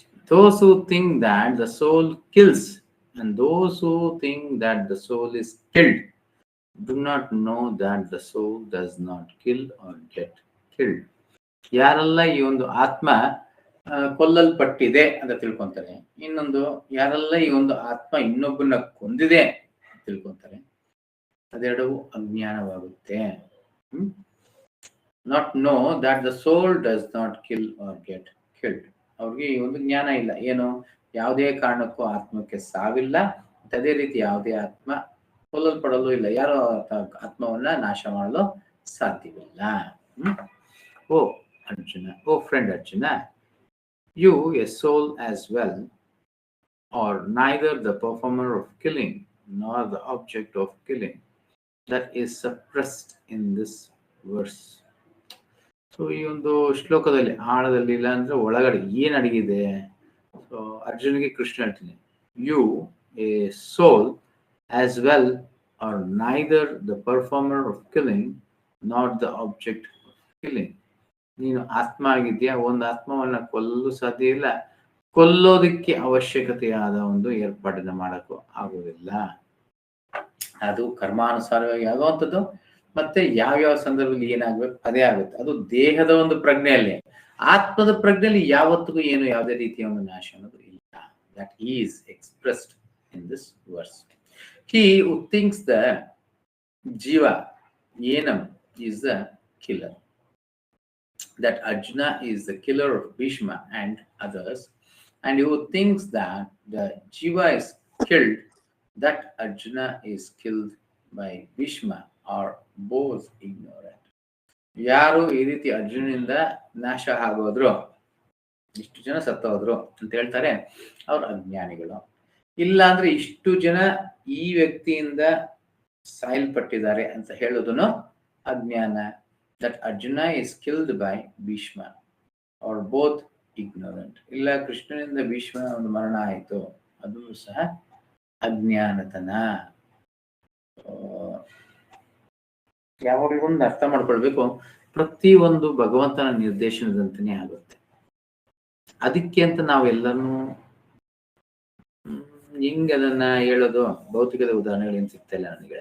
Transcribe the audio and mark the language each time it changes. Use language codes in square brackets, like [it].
[en] Those who think that the soul kills and those who think that the soul is killed do not know that the soul does not kill or get killed. [kn] ಯಾರೆಲ್ಲ ಈ ಒಂದು ಆತ್ಮ ಕೊಲ್ಲಲ್ಪಟ್ಟಿದೆ ಅಂತ ತಿಳ್ಕೊಂತಾರೆ, ಇನ್ನೊಂದು ಯಾರೆಲ್ಲ ಈ ಒಂದು ಆತ್ಮ ಇನ್ನೊಬ್ಬನ ಕೊಂದಿದೆ ತಿಳ್ಕೊಂತಾರೆ, ಅದೆರಡೂ ಅಜ್ಞಾನವಾಗುತ್ತೆ. [en] Not know that the soul does not kill or get killed. [kn] ಅವ್ರಿಗೆ ಈ ಒಂದು ಜ್ಞಾನ ಇಲ್ಲ, ಏನು ಯಾವುದೇ ಕಾರಣಕ್ಕೂ ಆತ್ಮಕ್ಕೆ ಸಾವಿಲ್ಲ, ಅದೇ ರೀತಿ ಯಾವುದೇ ಆತ್ಮ ಕೊಲ್ಲಲ್ಪಡಲು ಇಲ್ಲ, ಯಾರೋ ಆತ್ಮವನ್ನ ನಾಶ ಮಾಡಲು ಸಾಧ್ಯವಿಲ್ಲ. [en] ಓ ಅರ್ಜುನ, ಓ friend Arjuna, you a soul as well are neither the performer of killing nor the object of killing. That is suppressed in this verse. [kn] So ಈ ಒಂದು ಶ್ಲೋಕದಲ್ಲಿ ಆಳದಲ್ಲಿ ಇಲ್ಲ ಅಂದ್ರೆ ಒಳಗಡೆ ಏನ್ ಅಡಗಿದೆ? ಸೊ ಅರ್ಜುನಿಗೆ ಕೃಷ್ಣ ಹೇಳ್ತೀನಿ, [en] You a soul as well are neither the performer of killing not the object of killing. [kn] ನೀನು ಆತ್ಮ ಆಗಿದ್ಯಾ, ಒಂದು ಆತ್ಮವನ್ನ ಕೊಲ್ಲಲು ಸಾಧ್ಯ ಇಲ್ಲ, ಕೊಲ್ಲೋದಕ್ಕೆ ಅವಶ್ಯಕತೆಯಾದ ಒಂದು ಏರ್ಪಾಡನ್ನ ಮಾಡಕ್ಕೂ ಆಗುವುದಿಲ್ಲ. ಅದು ಕರ್ಮಾನುಸಾರವಾಗಿ ಆಗುವಂಥದ್ದು, ಮತ್ತೆ ಯಾವ್ಯಾವ ಸಂದರ್ಭದಲ್ಲಿ ಏನಾಗ್ಬೇಕು ಅದೇ ಆಗುತ್ತೆ. ಅದು ದೇಹದ ಒಂದು ಪ್ರಜ್ಞೆಯಲ್ಲಿ, ಆತ್ಮದ ಪ್ರಜ್ಞೆಯಲ್ಲಿ ಯಾವತ್ತಿಗೂ ಏನು ಯಾವುದೇ ರೀತಿಯ ಒಂದು ನಾಶ ಅನ್ನೋದು ಇಲ್ಲ. [en] That is expressed in this verse. He who thinks the Jiva ಏನಂ is the killer. That Arjuna is the killer of Bhishma and others, and who thinks that the Jiva is killed, that Arjuna is killed by Bhishma, are both ignorant. [kn] ಯಾರು ಈ ರೀತಿ ಅರ್ಜುನನಿಂದ ನಾಶ ಆಗೋದ್ರು, ಇಷ್ಟು ಜನ ಸತ್ತೋದ್ರು ಅಂತ ಹೇಳ್ತಾರೆ, ಅವ್ರು ಅಜ್ಞಾನಿಗಳು. ಇಲ್ಲ ಅಂದ್ರೆ ಇಷ್ಟು ಜನ ಈ ವ್ಯಕ್ತಿಯಿಂದ ಸಾಯಲ್ಪಟ್ಟಿದ್ದಾರೆ ಅಂತ ಹೇಳೋದನ್ನು ಅಜ್ಞಾನ. [en] That Arjuna is killed by Bhishma or both ignorant. [kn] ಇಲ್ಲ ಕೃಷ್ಣನಿಂದ ಭೀಷ್ಮ ಒಂದು ಮರಣ ಆಯಿತು, ಅದು ಸಹ ಅಜ್ಞಾನತನ. ಯಾವಾಗಲೂ ಒಂದು ಅರ್ಥ ಮಾಡ್ಕೊಳ್ಬೇಕು, ಪ್ರತಿ ಒಂದು ಭಗವಂತನ ನಿರ್ದೇಶನದಂತೆಯೇ ಆಗುತ್ತೆ. ಅದಕ್ಕೆ ಅಂತ ನಾವೆಲ್ಲನೂ ಹಿಂಗೆ ಅದನ್ನ ಹೇಳೋದು, ಭೌತಿಕದ ಉದಾಹರಣೆಗಳೇನು ಸಿಗ್ತಾ ಇಲ್ಲ ನನಗೆ.